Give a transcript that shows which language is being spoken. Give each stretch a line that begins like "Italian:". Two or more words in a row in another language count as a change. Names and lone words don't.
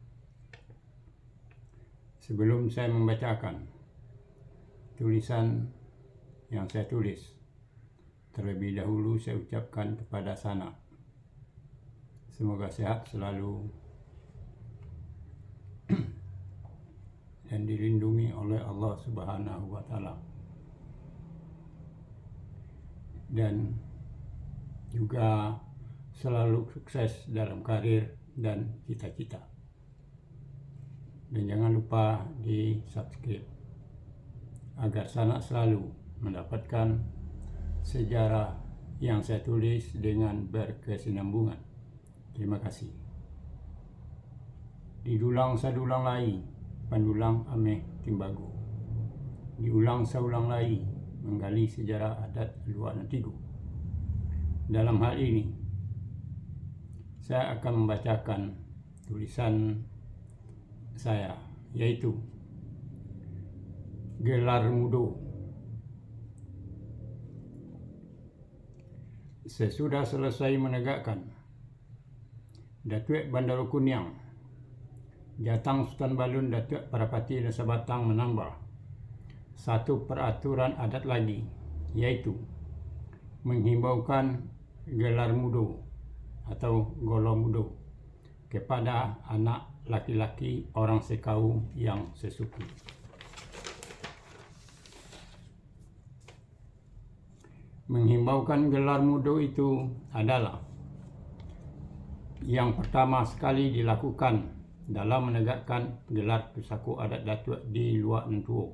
Indonesian: Sebelum saya membacakan tulisan yang saya tulis, terlebih dahulu saya ucapkan kepada Sana, semoga sehat selalu dan dilindungi oleh Allah
Arabic: سبحانه وتعالى,
Indonesian: dan juga selalu sukses dalam karir dan cita-cita. Dan jangan lupa di subscribe agar Sana selalu mendapatkan sejarah yang saya tulis dengan berkesinambungan. Terima kasih.
Minangkabau: Didulang sadulang lai, pandulang ameh timbago. Diulang saulang lai, menggali sejarah adat Luanan Tigo.
Indonesian: Dalam hal ini, saya akan membacakan tulisan saya, yaitu Gelar Mudo. Sesudah selesai menegakkan Datuk Bandar Kuniang, Jatang Sultan Balun Datuk Parapati Desa Batang menambah satu peraturan adat lagi, yaitu menghimbaukan gelar mudo atau golo mudo kepada anak laki-laki orang sekaum yang sesuku. Menghimbaukan gelar mudo itu adalah yang pertama sekali dilakukan dalam menegakkan gelar pusako adat Datuk di Luanan Tuo.